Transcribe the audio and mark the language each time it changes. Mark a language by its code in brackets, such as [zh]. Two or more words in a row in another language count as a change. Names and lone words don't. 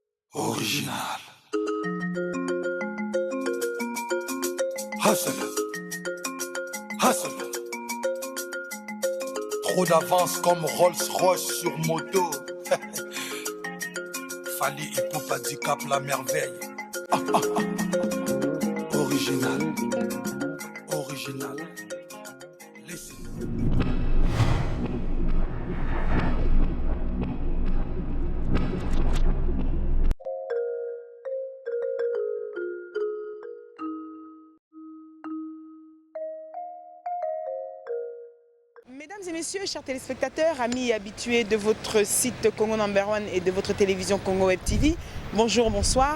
[en] Original. Hustle. Hustle. [fr] Trop d'avance comme Rolls-Royce sur moto. Fali Ipupa Dicap la merveille. [en] Original. Original. Listen. [fr] Mesdames et messieurs, chers téléspectateurs, amis et habitués de votre site Congo Number One et de votre télévision Congo Web TV, bonjour, bonsoir.